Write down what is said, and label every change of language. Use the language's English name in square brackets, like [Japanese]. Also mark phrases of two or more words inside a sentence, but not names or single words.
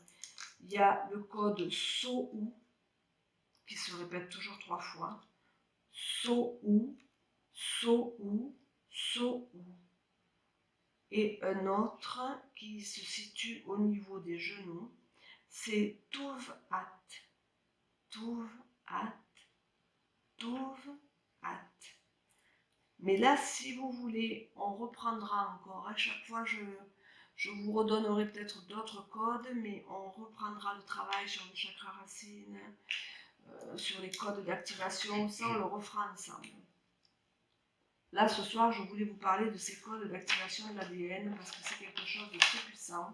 [French] Il y a le code So-U, qui se répète toujours 3 fois. So-U, So-U, So-U. Et un autre qui se situe au niveau des genoux, c'est Tuv-At. Tuv-At. Tuv-At. Mais là, si vous voulez, on reprendra encore. À chaque fois, je vous redonnerai peut-être d'autres codes, mais on reprendra le travail sur le chakra racine, sur les codes d'activation, ça on le refera ensemble. Là, ce soir, je voulais vous parler de ces codes d'activation de l'ADN parce que c'est quelque chose de très puissant.